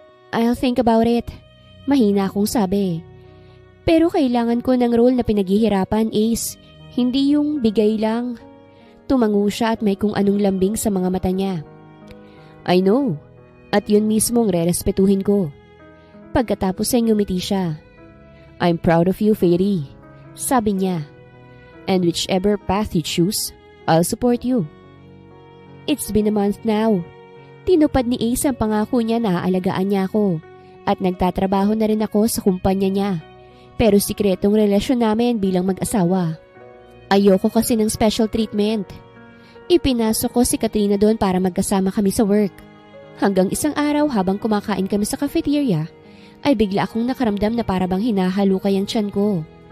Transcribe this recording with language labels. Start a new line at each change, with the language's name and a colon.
English: I'll think about it.
Filipino: Mahina akong sabi. Pero kailangan ko ng role na pinaghihirapan, Ace. Hindi yung bigay lang. Tumango siya at may kung anong lambing sa mga mata niya.
English: I know.
Filipino: At yun mismo ang rerespetuhin ko. Pagkatapos ay ngumiti siya.
English: I'm proud of you, Fairy.
Filipino: Sabi niya.
English: And whichever path you choose, I'll support you. It's been a month now.
Filipino: Tinupad ni Ace ang pangako niya na aalagaan niya ako. At nagtatrabaho na rin ako sa kumpanya niya. Pero sikretong relasyon namin bilang mag-asawa. Ayoko kasi ng special treatment. Ipinasok ko si Katrina doon para magkasama kami sa work. Hanggang isang araw habang kumakain kami sa cafeteria, ay bigla akong nakaramdam na para bang hinahalukay ang tiyan ko.